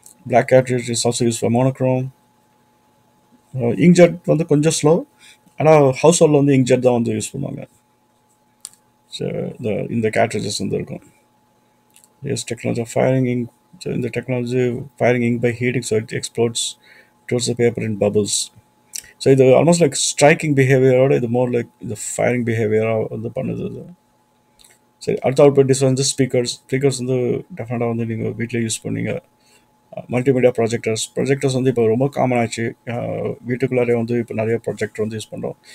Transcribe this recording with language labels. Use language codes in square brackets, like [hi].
[en] Black cartridge is also used for monochrome. [ta] Inkjet வந்து கொஞ்சம் slow. ஆனால் ஹவுஸ் ஹோல்டில் வந்து இங்க்ஜெட் தான் வந்து யூஸ் பண்ணுவாங்க. ஸோ இந்த கேட்ரிஜஸ் வந்து இருக்கும். [en] Yes, technology of firing ink. So in the technology firing ink by heating, so it explodes towards the paper in bubbles. [ta] So இது ஆல்மோஸ்ட் லைக் ஸ்ட்ரைக்கிங் பிஹேவியரோட இது மோர் லைக் இந்த ஃபயரிங் பிஹேவியராக வந்து பண்ணுது. சரி, அடுத்த அவுட்புட் டிஸ் வந்து ஸ்பீக்கர்ஸ் வந்து டெஃபினட்டாக வந்து நீங்கள் வீட்டில் யூஸ் பண்ணீங்க. மல்டிமீடியா ப்ரொஜெக்டர்ஸ் வந்து இப்போ ரொம்ப காமன் ஆச்சு. வீட்டுக்குள்ளாரே வந்து இப்போ நிறைய ப்ரொஜெக்டர் வந்து யூஸ் பண்ணுறோம்.